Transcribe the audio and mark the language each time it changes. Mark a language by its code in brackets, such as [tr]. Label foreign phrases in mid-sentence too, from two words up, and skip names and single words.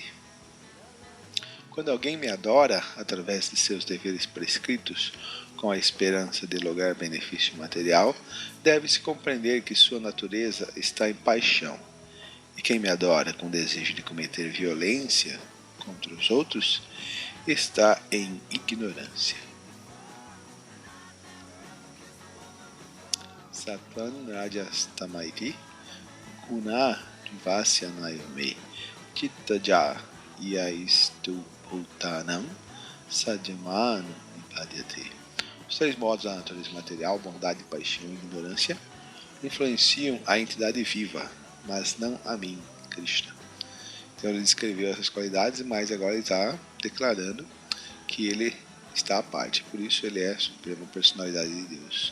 [pt] Quando alguém me adora através de seus deveres prescritos, com a esperança de lograr benefício material, deve-se compreender que sua natureza está em paixão. E quem me adora com desejo de cometer violência contra os outros, está em ignorância. [sa] सत्त्वं रजस्तमइति गुण विवस्य नयोमे चित्तजा यैस्तु भूतानां साध्यमानो निपद्यते. [pt] Os três modos da natureza material, bondade, paixão e ignorância, influenciam a entidade viva, mas não a mim, Krishna. Então ele descreveu essas qualidades, mas agora ele está declarando que ele está à parte, por isso ele é a suprema personalidade de Deus.